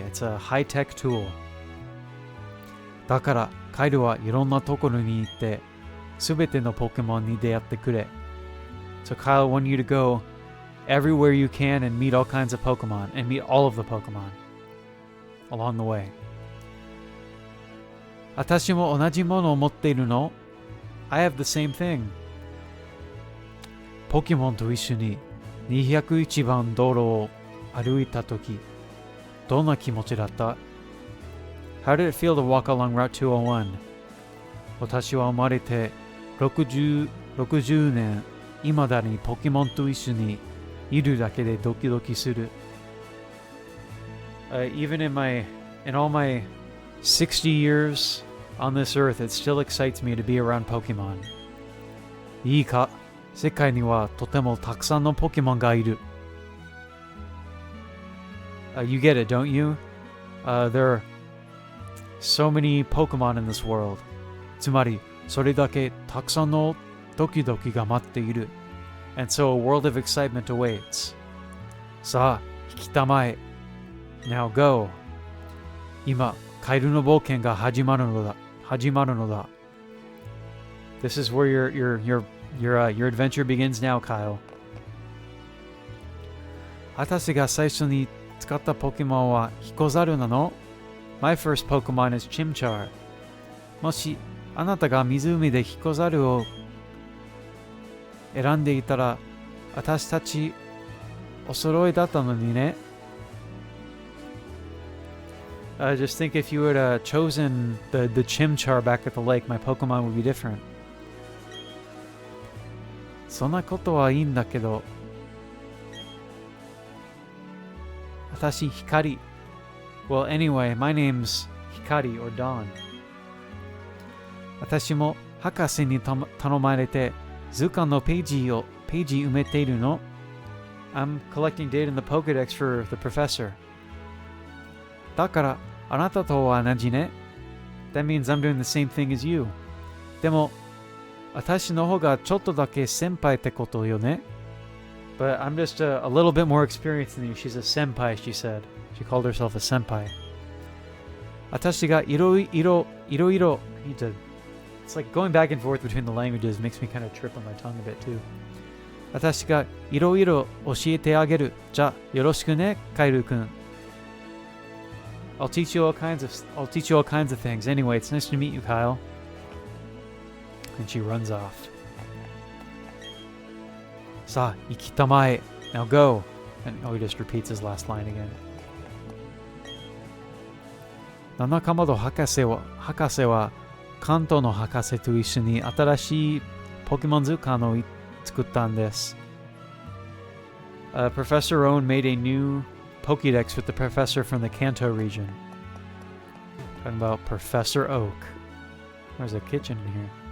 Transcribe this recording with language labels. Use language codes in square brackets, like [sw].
[en] It's a high-tech tool. [ja] だから、カイルはいろんなところに行って、すべてのポケモンに出会ってくれ。 [en] So Kyle, I want you to go everywhere you can and meet all kinds of Pokemon and meet all of the Pokemon along the way. [ja] 私も同じものを持っているの? [en] I have the same thing. [ja] ポケモンと一緒に201番道路を歩いたとき、どんな気持ちだった? [en] How did it feel to walk along Route 201? [ja] 私は生まれて60年、未だにポケモンと一緒にいるだけでドキドキする。 [en] Even in all my 60 years on this earth, it still excites me to be around Pokemon. [ja] いいか、世界にはとてもたくさんのポケモンがいる。 [en] You get it, don't you? There are so many Pokemon in this world. [ja] つまり、それだけたくさんのドキドキが待っている。 [en] And so a world of excitement awaits. [ja] さあ、引きたまえ。 [en] Now go. [ja] 今、カエルの冒険が始まるのだ。 [en] This is where your Your adventure begins now, Kyle. [ja] 私が最初に使ったポケモンはヒコザルなの? [en] My first Pokemon is Chimchar. [ja] もしあなたが湖でヒコザルを選んでいたら私たちお揃いだったのにね。 [en] Just think if you had chosen the Chimchar back at the lake, my Pokemon would be different. [ja] そんなことはいいんだけど、私光。 [en] Well, anyway, my name's Hikari or Dawn. [ja] 私も博士に頼まれて図鑑のページ埋めているの。 [en] I'm collecting data in the Pokédex for the professor. [ja] だからあなたとは同じね。 [en] That means I'm doing the same thing as you. [ja] でも私の方がちょっとだけ先輩ってことよね。 [en] But I'm just a little bit more experienced than you. She's a senpai, she said. She called herself a senpai. [ja] 私がいろいろ [en] It's like going back and forth between the languages makes me kind of trip on my tongue a bit too. [ja] 私がいろいろ教えてあげる。じゃあよろしくね、カイル君。 [en] I'll teach you all kinds of things. Anyway, it's nice to meet you, Kyle. And she runs off. [ja] さあ、行きたまえ。 [en] Now go. And he just repeats his last line again. [ja] 七かまど博士は関東の博士と一緒に新しいポケモン図鑑を作ったんです。 [en] Professor Owen made a new Pokédex with the professor from the Kanto region. Talking about Professor Oak. There's a kitchen in here.